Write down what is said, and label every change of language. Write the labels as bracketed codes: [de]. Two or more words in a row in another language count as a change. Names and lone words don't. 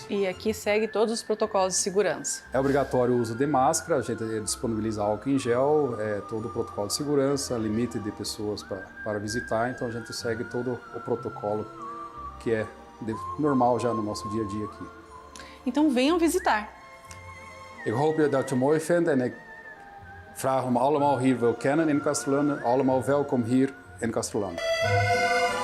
[pt] E aqui segue todos os protocolos de segurança. É obrigatório o uso de máscara, a gente disponibiliza álcool em gel, todo o protocolo de segurança, limite de pessoas para visitar, então a gente segue todo o protocolo que é normal já no nosso dia a dia aqui. Então venham visitar. [nl] Ik hoop dat je mooi vindt en ik vraag om allemaal hier wil kennen in Castrolanda. Allemaal welkom hier in Castrolanda.